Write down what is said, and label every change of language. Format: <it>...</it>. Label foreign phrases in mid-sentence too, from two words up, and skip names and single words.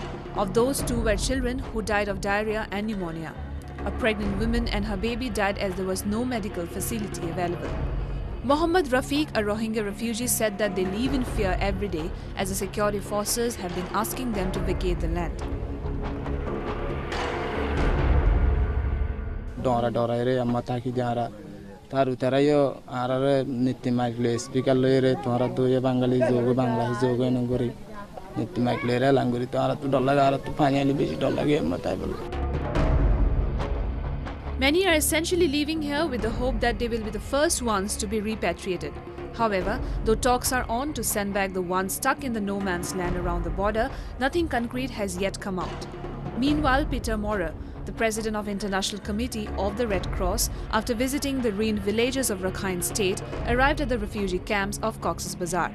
<en>Of those, 2 were children who died of diarrhea and pneumonia. A pregnant woman and her baby died as there was no medical facility available. Mohammad Rafiq, a Rohingya refugee, said that they live in fear every day as the security forces have been asking them to vacate the land.</en> <rhg>Dora ere amma taki jara taru terayo arare nitti magle speaker lere tora doye bangali jogo bangla jogo nangori nitti magle re langori tora tu dolla tu finally beji dolla ge amma taibal.</rhg> <en>Many are essentially living here with the hope that they will be the first ones to be repatriated. However, though talks are on to send back the ones stuck in the no man's land around the border, nothing concrete has yet come out. Meanwhile, Peter Maurer, the president of International Committee of the Red Cross, after visiting the ruined villages of Rakhine State, arrived at the refugee camps of Cox's Bazar.</en>